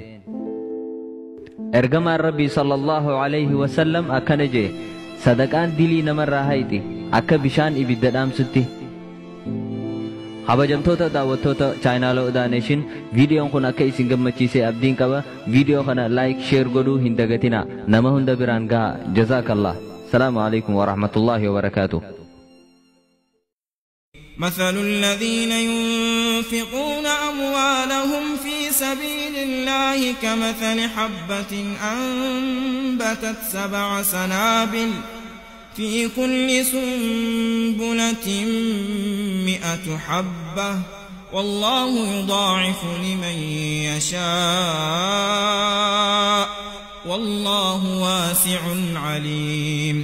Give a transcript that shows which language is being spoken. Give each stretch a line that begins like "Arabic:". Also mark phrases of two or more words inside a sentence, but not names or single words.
Oromo: Ergamaan Rabbii
Arabic: صلى الله عليه وسلم
Oromo: akkana jee: sadaqaan dilii namarraa hayti akka bishaan ibidda dhaamsutti. Kabajamtoota daawwattoota chaayinaalaa Odaa Neeshin, viidiyoon kun akka isin gammachiise abdiin qaba. Viidiyoo kana
English: laayik sheer
Oromo: godhuu hin dagatina. Nama hunda biraan gaha. Jazaakallah.
Arabic: سلام عليكم ورحمة الله وبركاته. مثل الذين ينفقون أموالهم في سبيل الله كمثل حبة أنبتت 7 سنابل في كل سنبلة 100 حبة والله يضاعف لمن يشاء والله واسع عليم.